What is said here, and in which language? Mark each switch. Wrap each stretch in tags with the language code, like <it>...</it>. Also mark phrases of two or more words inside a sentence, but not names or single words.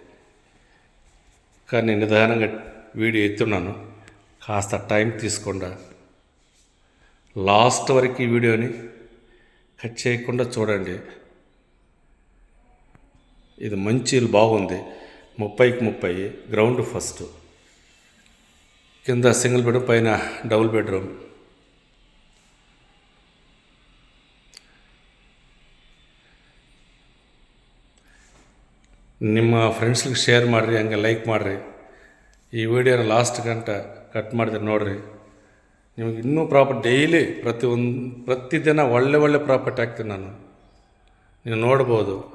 <te>కానీ నిదానంగా వీడియో ఎత్తున్నాను, కాస్త టైం తీసుకోండా లాస్ట్ వరకు ఈ వీడియోని కట్ చేయకుండా చూడండి. ఇది మంచి బాగుంది. 30కి 30</te> <en>ground first,</en> <te>కింద</te> <en>single bedroom,</en> <te>పైన</te> <en>double bedroom.</en> <kn>ನಿಮ್ಮ ಫ್ರೆಂಡ್ಸ್ಗೆ ಶೇರ್ ಮಾಡಿರಿ, ಹಂಗೆ ಲೈಕ್ ಮಾಡಿರಿ. ಈ ವಿಡಿಯೋನ ಲಾಸ್ಟ್ ಗಂಟ ಕಟ್ ಮಾಡಿದ್ರೆ ನೋಡಿರಿ. ನಿಮಗೆ ಇನ್ನೂ ಡೈಲಿ ಪ್ರತಿದಿನ ಒಳ್ಳೆ ಪ್ರಾಪರ್ಟಿ ಹಾಕ್ತೀನಿ ನಾನು, ನೀವು ನೋಡ್ಬೋದು.</kn>